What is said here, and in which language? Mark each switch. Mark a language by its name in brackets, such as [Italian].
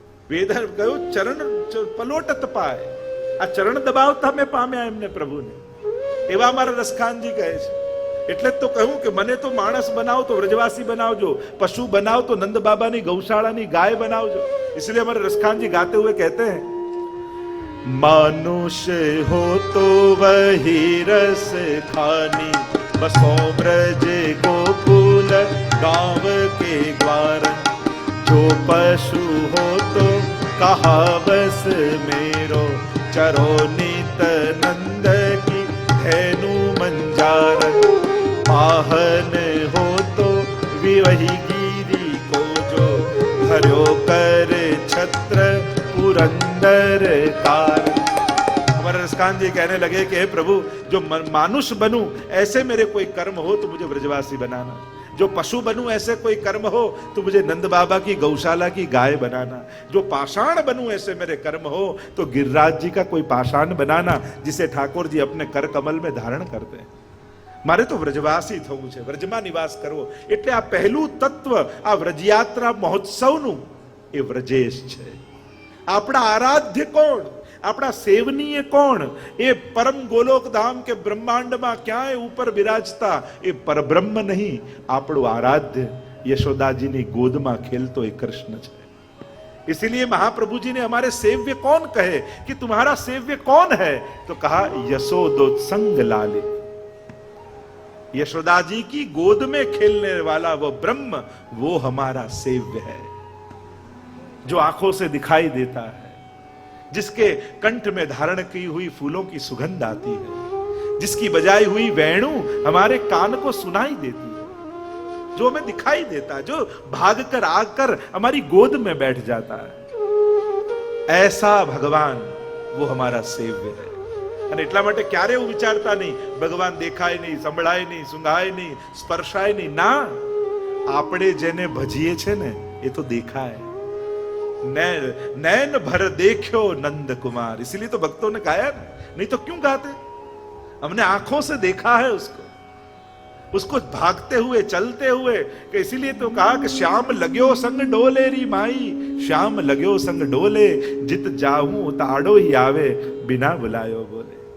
[Gujarati] વેદ કહ્યું ચરણ પલોટત પાય, આ ચરણ દબાવતા મેં પામ્યા એમને પ્રભુને. એવા અમારા રસખાનજી કહે છે. એટલે જ તો કહ્યું કે મને તો માણસ બનાવો તો વ્રજવાસી બનાવજો, પશુ બનાવો તો નંદ બાબાની ગૌશાળાની ગાય બનાવજો. [Hindi] इसलिए हमारे रसखान जी गाते हुए कहते हैं, मानुष्य हो तो वही रस खानी, बसो ब्रज गोकुल गांव के द्वार, जो पशु हो तो कहा बस मेरो, चरो नित नंद की धेनु मंजार, वाहन हो तो विवही गिरी को जो हर्यो कर छत्र पुरंदर कार. हमारे रसकान जी कहने लगे कि हे प्रभु, जो मानुष बनूं ऐसे मेरे कोई कर्म हो तो मुझे ब्रजवासी बनाना, जो पशु बनूं ऐसे कोई कर्म हो तो मुझे नंद बाबा की गौशाला की गाय बनाना, जो पाषाण बनूं ऐसे मेरे कर्म हो तो गिरिराज जी का कोई पाषाण बनाना, जिसे ठाकुर जी अपने कर कमल में धारण करते हैं. [Gujarati] મારે તો વ્રજવાસી થવું છે, વ્રજમાં નિવાસ કરવો. એટલે આ પહેલું તત્વ આ વ્રજયાત્રા મહોત્સવનું એ વ્રજેશ છે. આપણા આરાધ્ય કોણ? આપણા સેવનીય કોણ? એ પરમ ગોલોક ધામ કે બ્રહ્માંડમાં ક્યાંય ઉપર બિરાજતા એ પરબ્રહ્મ નહીં, આપણું આરાધ્ય યશોદાજીની ગોદમાં ખેલતો એ કૃષ્ણ છે. [Hindi] इसीलिए महाप्रभु जी ने हमारे सेव्य कौन कहे कि तुम्हारा सेव्य कौन है? तो कहा यशोदोत्संग लाले. यशोदा जी की गोद में खेलने वाला वो ब्रह्म, वो हमारा सेव्य है, जो आंखों से दिखाई देता है, जिसके कंठ में धारण की हुई फूलों की सुगंध आती है, जिसकी बजाई हुई वेणु हमारे कान को सुनाई देती है, जो हमें दिखाई देता है, जो भाग कर आकर हमारी गोद में बैठ जाता है, ऐसा भगवान वो हमारा सेव्य है. [Gujarati] અને એટલા માટે ક્યારે એવું વિચારતા નહીં ભગવાન દેખાય નહીં, સંભળાય નહીં, સુંઘાય નહીં, સ્પર્શાય નહીં. ના, આપણે જેને ભજીએ છે ને એ તો દેખાય. [Hindi] नैन भर देखो नंद कुमार, इसीलिए तो भक्तों ने गाया ना, नहीं तो क्यों गाते? हमने आंखों से देखा है उसको भागते हुए चलते हुए, कि इसीलिए तो कहा कि श्याम लग्यो संग डोले री माई, श्याम लग्यो संग डोले, जित जाऊं ताड़ो ही आवे, बिना बुलायो बोले।